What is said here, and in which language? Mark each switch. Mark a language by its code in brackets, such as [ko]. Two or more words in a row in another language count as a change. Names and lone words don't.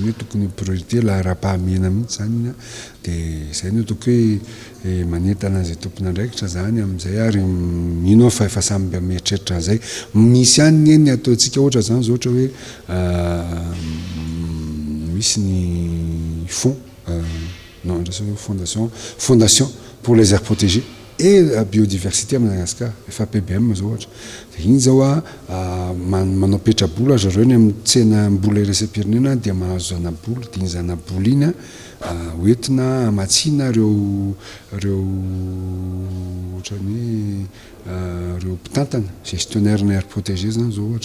[mg] hoe tokony priorité lahara-pahamena mihitsy zany dia izay no toko hoe manentana izay tompon'andraikitra zany amin'izay ary mino fa efa samby mieritreritra zay misy ihany eny ataontsika ohatra zany zao ohatra hoe misy ny fondation pour les aires protégées et la biodiversité à Madagascar, FAPBM zao ohatra. Dia iny zao manao petrabola zareo ny amin'ny tsena mbola resam-pirenena dia mahazo zana-bola, dia iny zana-bola iny hoentina amatsiana reo ohatrany reo mpitantana gestionnaire ny [fr] aire protégée [mg] zany zao ohatra.